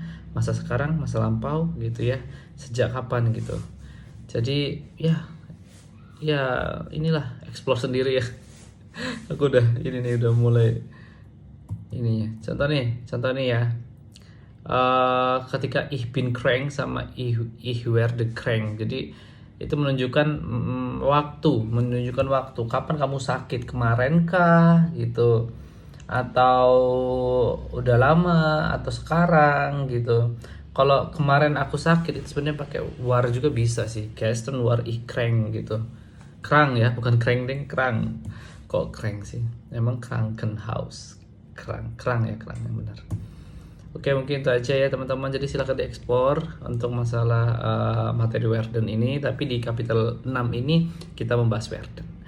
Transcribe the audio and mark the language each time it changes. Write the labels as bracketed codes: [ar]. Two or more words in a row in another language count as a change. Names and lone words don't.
[id] Masa sekarang, masa lampau gitu ya. Sejak kapan gitu. Jadi ya inilah explore sendiri ya. Aku udah mulai ini ya. Contoh nih ya. [de] Ketika ich bin krank sama ich werde krank. [id] Jadi itu menunjukkan waktu kapan kamu sakit, kemarin kah gitu, atau udah lama atau sekarang gitu. Kalau kemarin aku sakit itu sebenarnya pakai war juga bisa sih. [de] Gestern war ich krank gitu. [id] Krang ya, bukan kreng krang. Kok kreng sih? Emang Krankenhaus. Krang yang benar. Oke, mungkin itu aja ya teman-teman. Jadi silakan dieksplor untuk masalah materi werden ini. Tapi di kapitel 6 ini kita membahas werden.